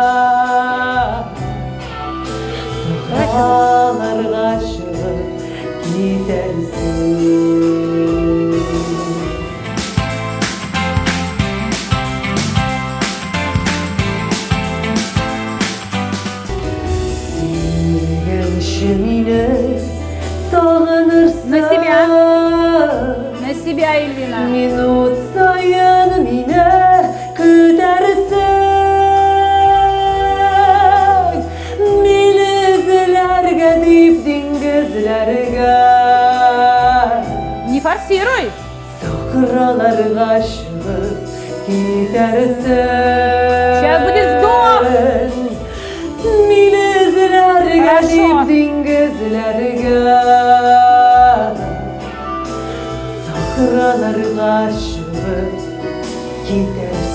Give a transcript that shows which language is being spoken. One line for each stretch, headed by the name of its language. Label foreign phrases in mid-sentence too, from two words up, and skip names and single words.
Uzbek: Sahrolarga shirin yetarsan Sevgan shimini sog'inirsan
Russian: На себя. На себя, Эльвина.
Uzbek: Minut sayin meni ko'tarsan Meni izlarga deb dengizlarga
Russian: Не форсируй.
Uzbek: Sahrolarga shirin yetarsan
Russian: Сейчас будет вдох.
Uzbek: Meni izlarga
Russian: Хорошо.
Uzbek: deb dengizlarga Sahrolarga shirin yetarsan